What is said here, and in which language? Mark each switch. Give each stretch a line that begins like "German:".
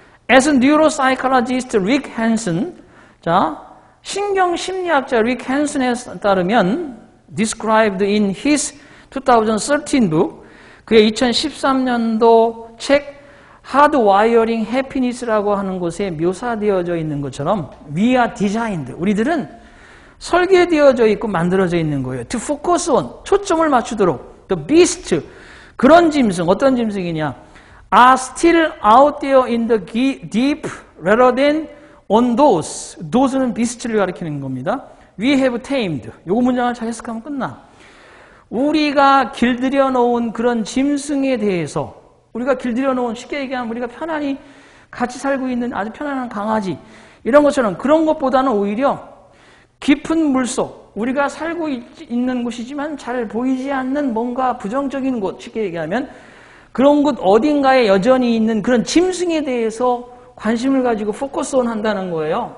English: As a neuropsychologist Rick Hanson,
Korean: 자, 신경심리학자 Rick Hanson에 따르면
English: described in his 2013 book,
Korean: 그의 2013년도 책 Hardwiring Happiness라고 하는 곳에 묘사되어져 있는 것처럼
English: we are designed,
Korean: 우리들은 설계되어져 있고 만들어져 있는 거예요.
English: To focus on,
Korean: 초점을 맞추도록.
English: The beast,
Korean: 그런 짐승, 어떤 짐승이냐?
English: Are still out there in the deep rather than on those.
Korean: those는 beast를 가리키는 겁니다.
English: We have tamed.
Korean: 요거 문장을 잘 해석하면 끝나. 우리가 길들여 놓은 그런 짐승에 대해서, 우리가 길들여 놓은, 쉽게 얘기하면 우리가 편안히 같이 살고 있는 아주 편안한 강아지, 이런 것처럼 그런 것보다는 오히려 깊은 물속, 우리가 살고 있는 곳이지만 잘 보이지 않는 뭔가 부정적인 곳, 쉽게 얘기하면 그런 곳 어딘가에 여전히 있는 그런 짐승에 대해서 관심을 가지고 포커스온 한다는 거예요.